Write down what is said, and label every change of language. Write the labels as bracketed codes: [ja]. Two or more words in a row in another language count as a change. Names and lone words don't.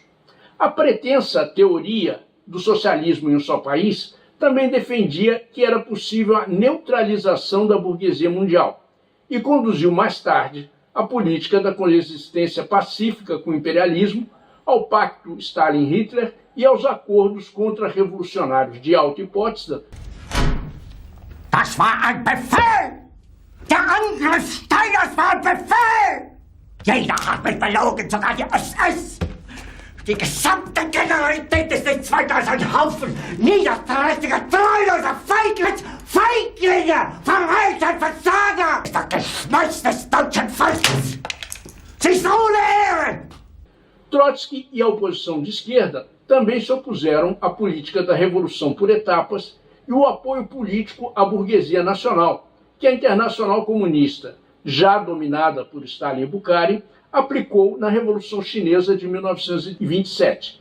[pt] A pretensa teoria do socialismo em um só país também defendia que era possível a neutralização da burguesia mundial e conduziu mais tarde a política da coexistência pacífica com o imperialismo, ao pacto Stalin-Hitler e aos acordos contra-revolucionários de Yalta e Potsdam. [de] Das war ein Befehl! Der Angriff Steiners war ein Befehl! Jeder hat mich belogen, sogar die SS! Die gesamte Generalität ist nichts weiter als ein Haufen niederträchtiger, treuloser Feiglinge, Verräter, Versager! Das Geschmeiß des deutschen Volkes! Sie ist ohne Ehre! [pt] Trotsky e a oposição de esquerda também se opuseram à política da revolução por etapas e o apoio político à burguesia nacional, que a Internacional Comunista, já dominada por Stalin e Bukharin, aplicou na Revolução Chinesa de 1927.